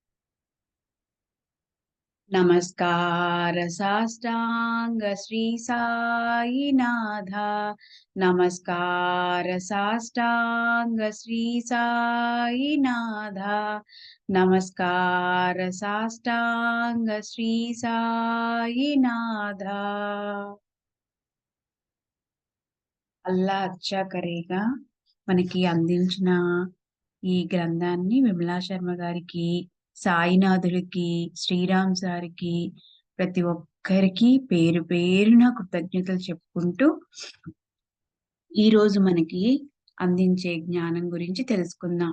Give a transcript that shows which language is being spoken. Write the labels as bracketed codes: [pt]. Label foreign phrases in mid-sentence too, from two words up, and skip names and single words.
[mr] नमस्कार साष्टांग श्री साईनाथा। नमस्कार साष्टांग श्री साईनाथा। नमस्कार साष्टांग श्री साईनाथा। [hi] अल्लाह अच्छा करेगा [te] మనకి అందించిన ఈ గ్రంథాన్ని విమలా శర్మ గారికి, సాయినాథులకి, శ్రీరామ్ సార్కి, ప్రతి ఒక్కరికి పేరు పేరున కృతజ్ఞతలు చెప్పుకుంటూ ఈ రోజు మనకి అందించే జ్ఞానం గురించి తెలుసుకుందాం.